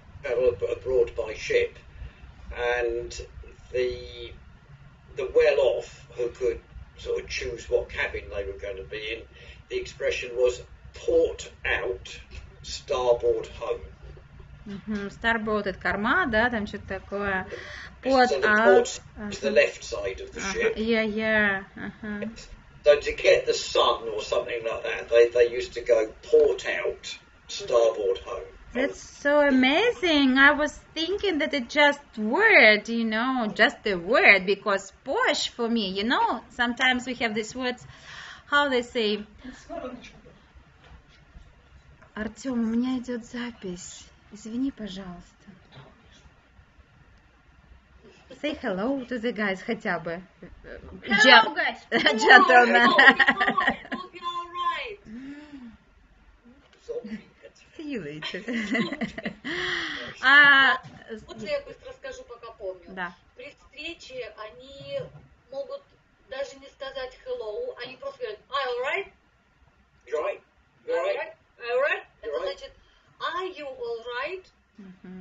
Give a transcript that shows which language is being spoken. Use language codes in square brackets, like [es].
[en] Travel abroad by ship, and the well-off who could sort of choose what cabin they were going to be in, the expression was port out, starboard home. [ru] Starboard — это корма, да, там что-то такое. [en] Port out is the left side of the ship. Yeah. So to get the sun or something like that, they used to go port out, starboard home. That's so amazing. I was thinking that it's just word, just a word, because posh for me, sometimes we have these words, how they say. [ru] Артем, у меня идет запись. Извини, пожалуйста. [en] Say hello to the guys [ru] хотя бы. [en] Hello, guys. Gentlemen. Hope you're all right. See you later. [ru] Вот я быстро скажу, пока помню. Да. При встрече они могут даже не сказать hello, они просто говорят [en] "Are you alright?" Right. Alright? [ru] Это значит [en] "Are you alright?"